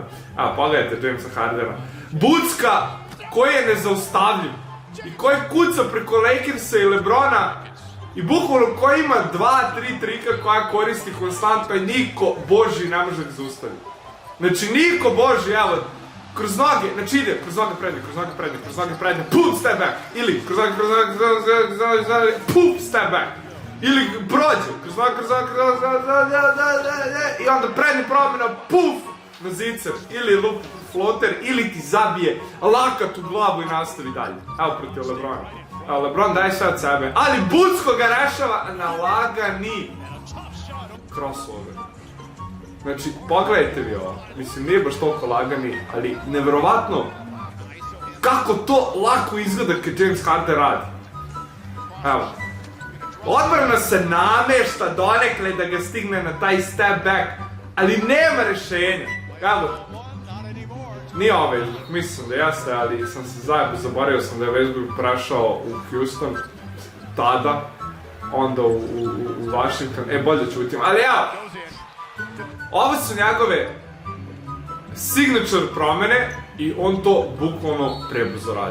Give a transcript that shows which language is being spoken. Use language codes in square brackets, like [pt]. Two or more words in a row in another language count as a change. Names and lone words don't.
[sr] Evo, pogledajte Jamesa Hardena. Bucka koji je nezaustavljiv i koji kuca preko Lakersa i Lebrona i bukvalno koji ima 2-3 trika koja koristi konstantno i niko boži ne može ga zaustaviti. Znači niko boži, evo, kroz noge, znači ide, kroz noge prednje, [en] puf, step back, [sr] ili kroz noge, [en] puf, step back. [sr] Ili prođe, kroz i onda prednji promjena, puf, na zicer, ili lup floater, ili ti zabije lakat u glavu i nastavi dalje. Evo protiv Lebrona. Evo, Lebron daje sve od sebe, ali Bucko ga rešava na lagani crossover. Znači, pogledajte vi ovo, mislim, nije baš toliko lagani, ali nevjerovatno kako to lako izgleda kad James Harden radi. Evo. Odbrana se namešta donekle da ga stigne na taj [en] step back, [sr] ali nema rešenja. Evo, nije ovaj, mislim da jeste, ali sam se zaboravio sam da je Westbrook prešao u Houston tada, onda u Washington, bolje ćutim, ali evo, ovo su njegove signature promene i on to bukvalno prebrzo radi.